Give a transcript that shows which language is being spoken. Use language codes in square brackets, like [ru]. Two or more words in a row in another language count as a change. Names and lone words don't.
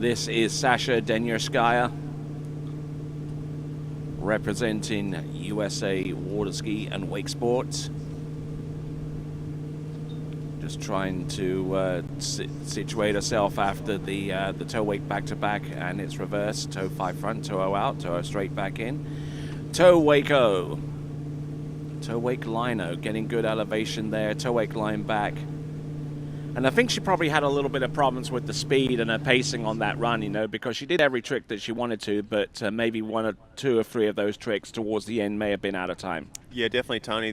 [en] This is Sasha Denierskaya, representing USA Waterski and Wake Sports. Just trying to situate herself after the toe wake back-to-back and its reverse. Toe 5 front, toe O out, toe O straight back in. Toe wake O. Toe wake line O, getting good elevation there. Toe wake line back. And I think she probably had a little bit of problems with the speed and her pacing on that run, you know, because she did every trick that she wanted to, but maybe 1 or 2 or 3 of those tricks towards the end may have been out of time. Yeah, definitely, Tony.